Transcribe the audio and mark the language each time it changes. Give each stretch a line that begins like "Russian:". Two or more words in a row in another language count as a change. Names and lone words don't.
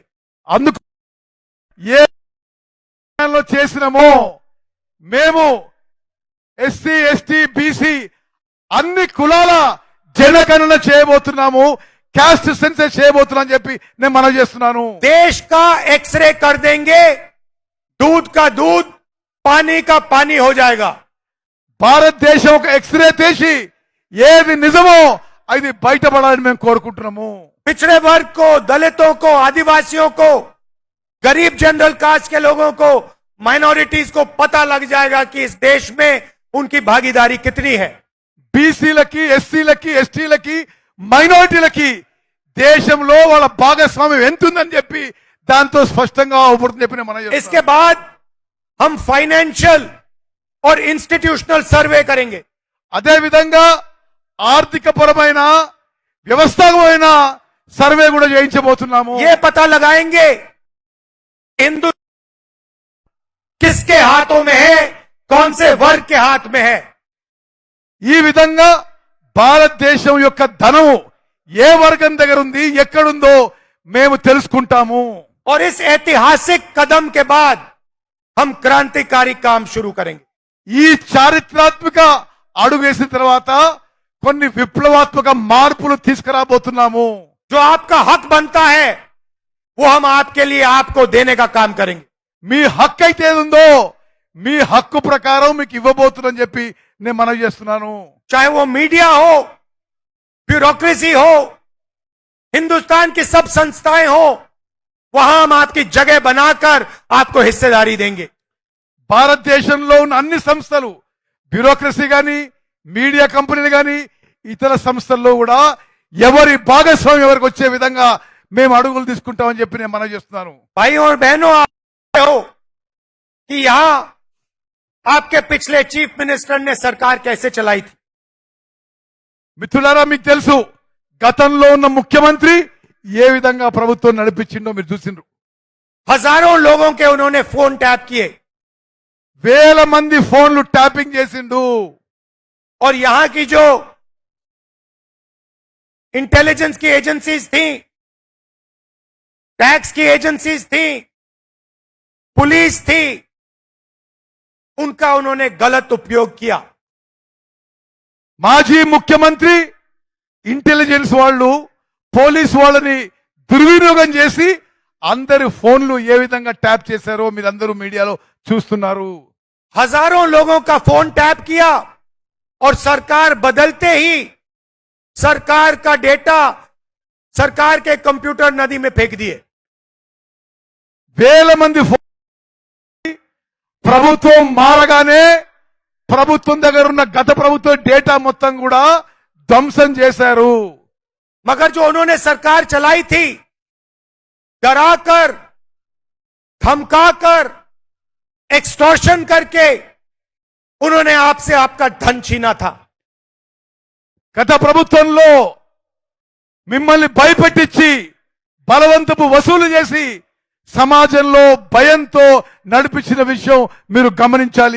Telugu: అందుకు ఏ లో చేసినామో మేము ఎస్సీ ఎస్టీ బీసీ అన్ని కులాల జనగణన చేయబోతున్నాము,
English: caste census
Telugu: చేయబోతున్నాం అని చెప్పి నేను మనం చేస్తున్నాను.
Hindi: देश का एक्सरे कर देंगे, दूध का दूध, पानी का पानी हो जाएगा।
Telugu: భారతదేశం ఒక ఎక్స్రే తీసి ఏది నిజమో అది బయటపడాలని మేము కోరుకుంటున్నాము.
Hindi: पिछड़े वर्ग को, दलितों को, आदिवासियों को, गरीब
English: general caste
Hindi: के लोगों को, माइनॉरिटीज को पता लग जाएगा कि इस देश में उनकी भागीदारी कितनी है।
Telugu: బీసీలకి ఎస్సీలకి ఎస్టీలకి మైనారిటీలకి దేశంలో వాళ్ళ భాగస్వామ్యం ఎంత ఉందని చెప్పి దాంతో స్పష్టంగా అవుపడుతుంది చెప్పి నేను మనం చేస్తున్నాను.
Hindi: इसके बाद हम फाइनेंशियल और
English: institutional survey
Hindi: करेंगे।
Telugu: అదే విధంగా ఆర్థిక పరమైన వ్యవస్థాపకమైన సర్వే కూడా చేయించబోతున్నాము.
Hindi: ये पता लगाएंगे हिंदू किसके हाथों में है, कौन से वर्ग के हाथ में है।
Telugu: ఈ విధంగా భారతదేశం యొక్క ధనం ఏ వర్గం దగ్గర ఉంది, ఎక్కడుందో మేము తెలుసుకుంటాము.
Hindi: और इस ऐतिहासिक कदम के बाद हम क्रांतिकारी काम शुरू करेंगे।
Telugu: ఈ చారిత్రాత్మక అడుగు వేసిన తర్వాత కొన్ని విప్లవాత్మక మార్పులు తీసుకురాబోతున్నాము.
Hindi: जो आपका हक बनता है वो हम आपके लिए आपको देने का काम करेंगे।
Telugu: మీ హక్కు అయితే ఏది ఉందో మీ హక్కు ప్రకారం మీకు ఇవ్వబోతుందని చెప్పి నేను మనవి చేస్తున్నాను.
Hindi: चाहे वो मीडिया हो, ब्यूरोक्रेसी हो, हिंदुस्तान की सब संस्थाएं हो, वहां हम आपकी जगह बनाकर आपको हिस्सेदारी देंगे।
Telugu: భారతదేశంలో ఉన్న అన్ని సంస్థలు, బ్యూరోక్రసీ గాని, మీడియా కంపెనీలు గాని, ఇతర సంస్థల్లో కూడా ఎవరి భాగస్వామ్యం ఎవరికి వచ్చే విధంగా మేము అడుగులు తీసుకుంటామని చెప్పి నేను మనవి చేస్తున్నాను.
Hindi: भाइयों और बहनों, आप हो कि यहां आपके पिछले
English: chief minister
Hindi: ने सरकार कैसे चलाई थी।
Telugu: మిత్రులారా, మీకు తెలుసు గతంలో ఉన్న ముఖ్యమంత్రి ఏ విధంగా ప్రభుత్వం నడిపించిండో మీరు చూసిండ్రు.
Hindi: हजारों लोगों के उन्होंने फोन टैप किए
Telugu: వేల మంది ఫోన్లు ట్యాపింగ్ చేసిండు.
Hindi: और यहां की जो इंटेलिजेंस की एजेंसीज थी, टैक्स की एजेंसीज थी, पुलिस थी, उनका उन्होंने गलत उपयोग किया।
Telugu: మాజీ ముఖ్యమంత్రి ఇంటెలిజెన్స్ వాళ్ళు పోలీస్ వాళ్ళని దుర్వినియోగం చేసి అందరి ఫోన్లు ఏ విధంగా ట్యాప్ చేశారో మీరందరూ మీడియాలో చూస్తున్నారు.
Hindi: हजारों लोगों का फोन टैप किया और सरकार बदलते ही सरकार का डेटा सरकार के कंप्यूटर नदी में फेंक दिए।
Telugu: వేల మంది ప్రభుత్వం మారగానే ప్రభుత్వం దగ్గర ఉన్న గత ప్రభుత్వ డేటా మొత్తం కూడా ధ్వంసం చేశారు.
Hindi: मगर जो उन्होंने सरकार चलाई थी, डराकर, धमकाकर, एक्सटॉर्शन करके उन्होंने आपसे आपका धन छीना था।
Telugu: గత ప్రభుత్వంలో మిమ్మల్ని భయపెట్టించి బలవంతపు వసూలు చేసి సమాజంలో భయంతో నడిపించిన విషయం మీరు గమనించాలి.